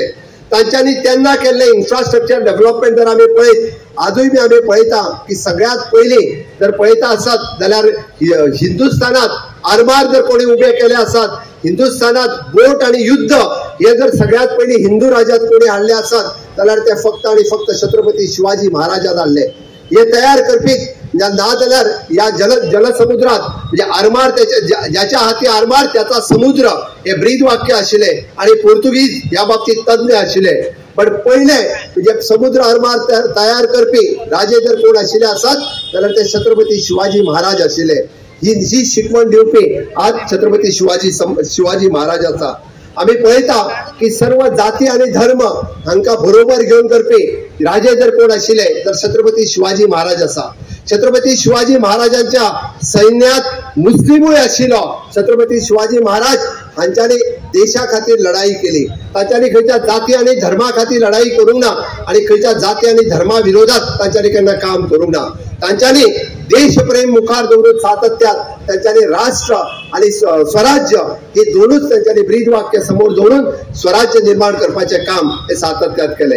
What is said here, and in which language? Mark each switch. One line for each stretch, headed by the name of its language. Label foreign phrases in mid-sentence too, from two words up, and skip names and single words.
Konkani: तांच्यांनी तेन्ना केल्ले
English: infrastructure development
Konkani: जर आमी पळयत आजूय बी आमी पळयता की सगळ्यात पयलीं जर पळयता आसत जाल्यार हिंदुस्थानात आरमार जर कोणी उबे केले आसत, हिंदुस्थानात बोट आणि युद्ध हे जर सगळ्यात पयलीं हिंदू राज्यात कोणी हाडले आसत जाल्यार ते फक्त आणि फक्त छत्रपती शिवाजी महाराजान हाडले. हे तयार करपी ना जाल्यार या जलसमुद्रात म्हणजे आरमार ज्याच्या हाती आरमार त्याचा समुद्र हे ब्रीद वाक्य आशिल्ले आणि पोर्तुगीज या बाबतीत तज्ञ आशिल्ले. पण पहिले म्हणजे समुद्र आरमार तयार करपी राजे जर कोण आशिल्ले आसत जाल्यार ते छत्रपती शिवाजी महाराज आशिल्ले. ही शिकवण दिवपी आज छत्रपती शिवाजी महाराज आसा. आम्ही पळयता की सर्व जाती आणि धर्म हांकां बरोबर घेऊन करपी राजे जर कोण आशिल्ले तर छत्रपती शिवाजी महाराज आसा. छत्रपती शिवाजी महाराजांच्या सैन्यात मुस्लिमूय आशिल्लो. छत्रपती शिवाजी महाराज हांच्यांनी देशा खातीर लढाई केली. तांच्यांनी खंयच्या जाती आणि धर्मा खातीर लढाई करूंक ना आणि खंयच्या जाती आणि धर्मा विरोधात तांच्यांनी केन्ना काम करूंक ना. तांच्यांनी देशप्रेम मुखार दवरून सातत्यात तांच्यांनी राष्ट्र आणि स्वराज्य हे दोनूच तांच्यांनी ब्रीद वाक्य समोर दवरून स्वराज्य निर्माण करपाचे काम हे सातत्यात केले.